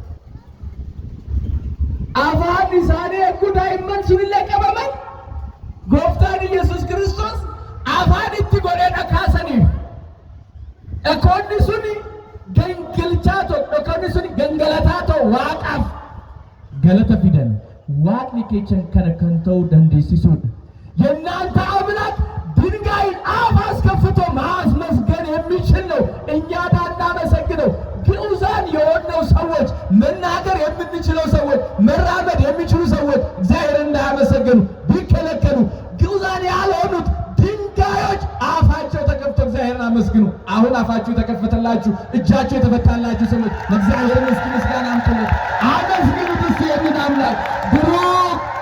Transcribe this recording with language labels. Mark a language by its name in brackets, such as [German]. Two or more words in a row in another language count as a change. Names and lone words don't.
[Oromo] afaan isaanii yakkuu daa'imman sunillee qabaman gooftaan Yesuus Kiristoos afaan itti godhee dhakaasaniif dhakoonni suni dhakoonni suni gangalataa ta'u waaqaaf galata fidan waaqni keechan kana kan ta'uu dandeessisuudha [Amharic] የእናንተ አምላክ ድንጋይን አፍ አስከፍቶ ማስመስገን የሚችል ነው እኛ ባናመሰግነው ግዑዛን የሆነው ሰዎች መናገር የምንችለው ሰዎች መራመድ የሚችሉ ሰዎች እግዚአብሔርን እንዳያመሰግኑ ቢከለከሉ ግዑዛን ያልሆኑት ድንጋዮች አፋቸው ተከፍቶ እግዚአብሔርን አመስግኑ አሁን አፋችሁ ተከፈተላችሁ እጃችሁ የተፈታላችሁ ሰዎች ለእግዚአብሔር ምስጋና አምጡለት አመስግኑት እስቲ የምን አምላክ ብሩክ